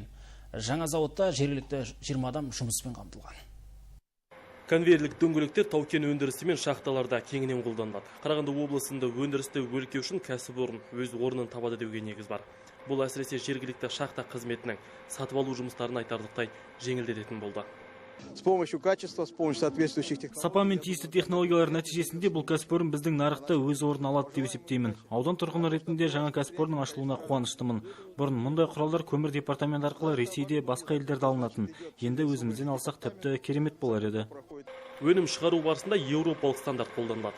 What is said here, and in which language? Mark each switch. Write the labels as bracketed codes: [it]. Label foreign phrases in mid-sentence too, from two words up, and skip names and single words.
[kk] Жаңа зауытта жергілікті 20 адам жұмыспен қамтылған. Конвейерлік дөңгелектер тау-кен өндірісі мен шахталарда кеңінен қолданылады. Қарағанды облысында өндірісті өркеу үшін кәсіпорын өз орнын табады деуге негіз бар. Бұл әсіресе жергілікті шахта қызметінің сатып алу жұмыстарын айтарлықтай жеңілдететін болды. [ru] С помощью качества, с помощью соответствующих технологий. [kk] Сапа мен тиісті технологиялар нәтижесінде бұл кәсіпорын біздің нарықта өз орнын алады деп есептеймін. Аудан тұрғыны ретінде жаңа кәсіпорынның ашылуына қуаныштымын. Бұрын мұндай құралдар көмір департамент арқылы Ресейде, басқа елдерде алынатын. Енді өзімізден алсақ тіпті керемет болар еді. Өнім шығару барысында еуропалық стандарт қолданылады.